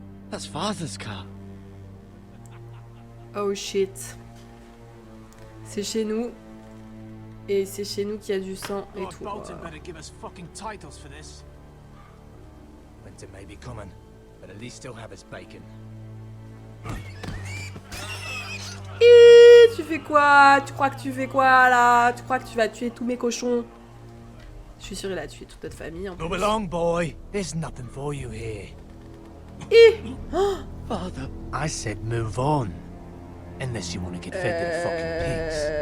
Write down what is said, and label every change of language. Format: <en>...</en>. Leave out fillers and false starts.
<en>That's Father's car. Oh shit.</en> <fr>C'est chez nous. Et c'est chez nous qu'il y a du sang et tout. Bolton better give us fucking titles for this. Winter may be coming, but at least still have his bacon. Tu fais quoi? Tu crois que tu fais quoi là? Tu crois que tu vas tuer tous mes cochons? Je suis sûre qu'il a tué toute notre famille en plus.</fr> <en>Move along, boy. There's nothing for you here. Father, I said move on. Unless you want to get fed to the fucking pigs.</en>